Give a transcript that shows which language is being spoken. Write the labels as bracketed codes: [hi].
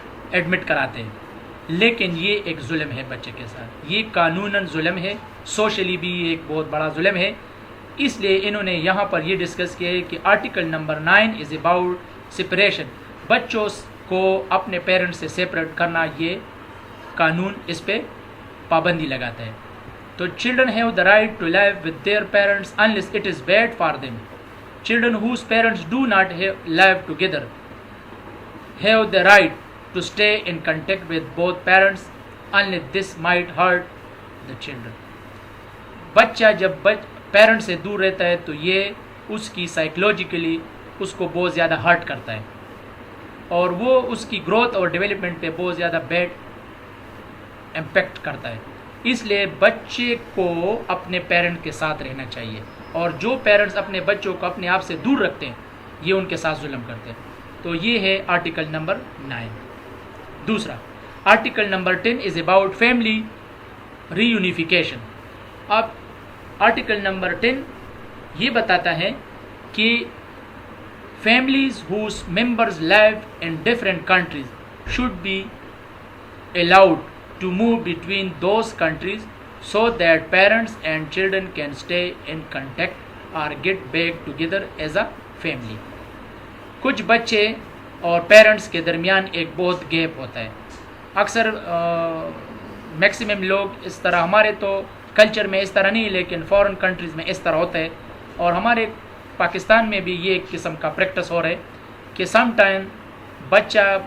[ur] Admit کراتے ہیں۔ لیکن یہ ایک ظلم ہے بچے کے ساتھ، یہ قانوناً ظلم ہے، سوشلی بھی یہ ایک بہت بڑا ظلم ہے۔ اس لیے انہوں نے یہاں پر یہ ڈسکس کیا ہے کہ [en] Article number 9 is about separation. [ur] بچوں کو اپنے پیرنٹس سے سیپریٹ کرنا، یہ قانون اس پہ پابندی لگاتا ہے۔ [en] تو children have the right to live with their parents unless it is bad for them. Children whose parents do not live together have the right to stay in contact with both parents unless this might hurt the children. [ur] بچہ جب parent سے دور رہتا ہے تو یہ اس کی psychologically اس کو بہت زیادہ ہرٹ کرتا ہے اور وہ اس کی گروتھ اور ڈیولپمنٹ پہ بہت زیادہ بیڈ امپیکٹ کرتا ہے۔ اس لیے بچے کو اپنے پیرنٹ کے ساتھ رہنا چاہیے، اور جو پیرنٹس اپنے بچوں کو اپنے آپ سے دور رکھتے ہیں یہ ان کے ساتھ ظلم کرتے ہیں۔ تو یہ ہے آرٹیکل نمبر 9۔ دوسرا article number 10 is about family re unification. اب آرٹیکل نمبر 10 یہ بتاتا ہے کہ [en] families whose members live in different countries should be allowed to move between those countries so that parents and children can stay in contact or get back together as a family. [ur] کچھ بچے اور parents کے درمیان ایک بہت gap ہوتا ہے. اکثر میکسیمم لوگ اس طرح، ہمارے تو کلچر میں اس طرح نہیں لیکن فارن کنٹریز میں اس طرح ہوتا ہے، اور ہمارے پاکستان میں بھی یہ ایک قسم کا پریکٹس ہو رہا ہے کہ سم ٹائم بچہ